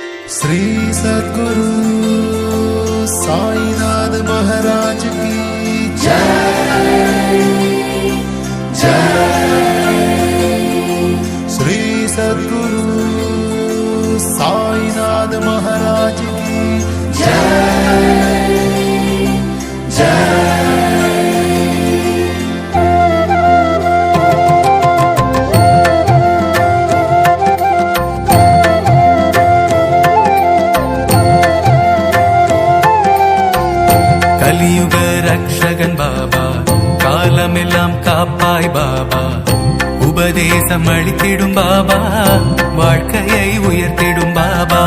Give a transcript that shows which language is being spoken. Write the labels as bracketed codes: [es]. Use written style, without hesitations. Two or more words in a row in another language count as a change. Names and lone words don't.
[hi] श्री सद्गुरु साईनाथ महाराज की जय जय। श्री सद्गुरु साईनाथ महाराज की जय जय। [ta] கலியுக ரக்ஷகன் பாபா, காலமெல்லாம் காப்பாய் பாபா, உபதேசம் அளித்திடும் பாபா, வாழ்க்கையை உயர்த்திடும் பாபா.